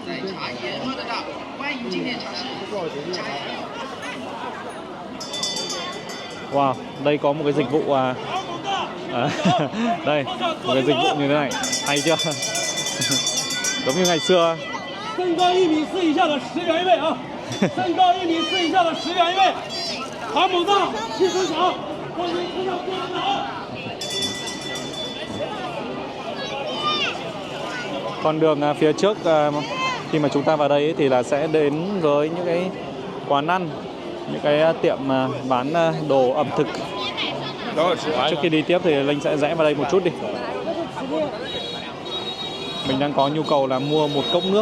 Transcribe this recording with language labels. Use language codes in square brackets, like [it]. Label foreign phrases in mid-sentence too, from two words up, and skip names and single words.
[vi] Wow, đây có một cái dịch vụ đây, một cái dịch vụ như thế này, hay chưa? Giống như ngày xưa. Thân cao [zh] 1 米4以下的10元1位啊！身高1米4以下的10元1位，喊猛大，气声响，欢迎参加观赏。 [vi] Con đường phía trước khi mà chúng ta vào đây thì là sẽ đến với những cái quán ăn, những cái tiệm bán đồ ẩm thực. Trước khi đi tiếp thì Linh sẽ rẽ vào đây một chút đi. Mình đang có nhu cầu là mua một cốc nước.